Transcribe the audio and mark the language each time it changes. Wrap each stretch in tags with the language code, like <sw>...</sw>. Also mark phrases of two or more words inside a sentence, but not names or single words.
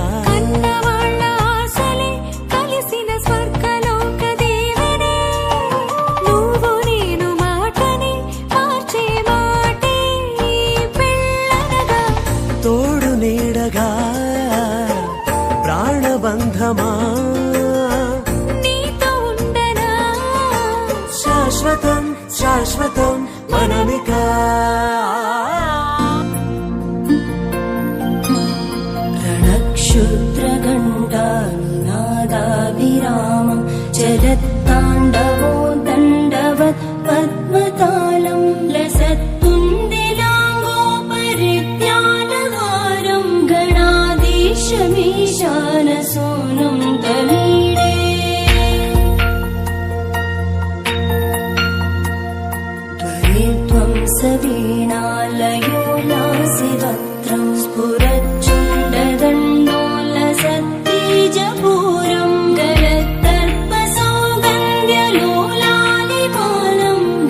<te>కన్నవాళ్ళ ఆశలే కలిసిన స్వర్గలోక దేవనే నువ్వు నేను మాటని మార్చే మాటే పెళ్ళనగా తోడు నీడగా ప్రాణబంధమా నీతో ఉండనా శాశ్వతం శాశ్వతం మనమికా</te> <sa>रणक्षुद्रगण्डानिनादाभिरामं चलत्ताण्डवो दण्डवत् पद्मतालं लसत्तुन्दिलाङ्गोपरिज्ञानहारं गणाधीशमीशानसूनं तमीडे त्वरित्वं सवीणालयो लासिवक्त्रं स्फुरच्चण्डदण्डोलसत्तेजपूरं गलत्तर्पसौगन्ध्यलोलालिपालं</sa>